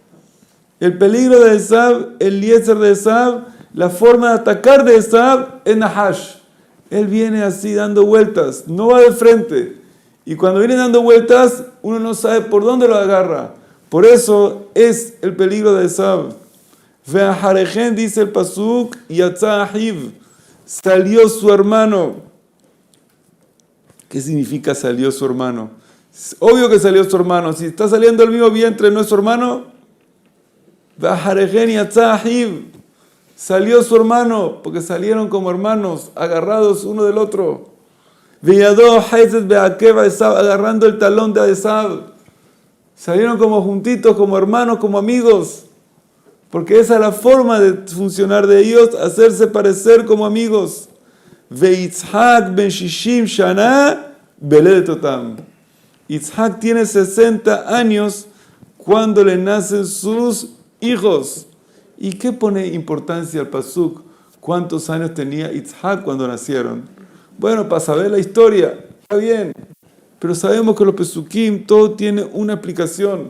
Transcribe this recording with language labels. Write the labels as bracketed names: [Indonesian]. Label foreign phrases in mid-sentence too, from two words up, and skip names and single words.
[Spanish] El peligro de Esav, el Eliezer de Esav, la forma de atacar de Esav es Nahash. Él viene así dando vueltas, no va de frente. Y cuando viene dando vueltas, uno no sabe por dónde lo agarra. Por eso es el peligro de Esav. [Hebrew] Ve'aharejen, [Spanish] dice el [Hebrew] pasuk, יצא אחיו, [Spanish] salió su hermano. ¿Qué significa salió su hermano? Es obvio que salió su hermano. Si está saliendo del mismo vientre, ¿no es su hermano? [Hebrew] ואחרי כן יצא אחיו, [Spanish] salió su hermano, porque salieron como hermanos, agarrados uno del otro. [Hebrew] וידו אחזת בעקב עשו, [Spanish] agarrando el talón de Esav. Salieron como juntitos, como hermanos, como amigos. Porque esa es la forma de funcionar de ellos, hacerse parecer como amigos. [Hebrew] ויצחק בן ששים שנה בלדת אתם. [Spanish] Yitzhak tiene 60 años cuando le nacen sus hijos. ¿Y qué pone importancia al pasuk? ¿Cuántos años tenía Yitzhak cuando nacieron? Bueno, para saber la historia, está bien. Pero sabemos que los pesukim, todo tiene una aplicación.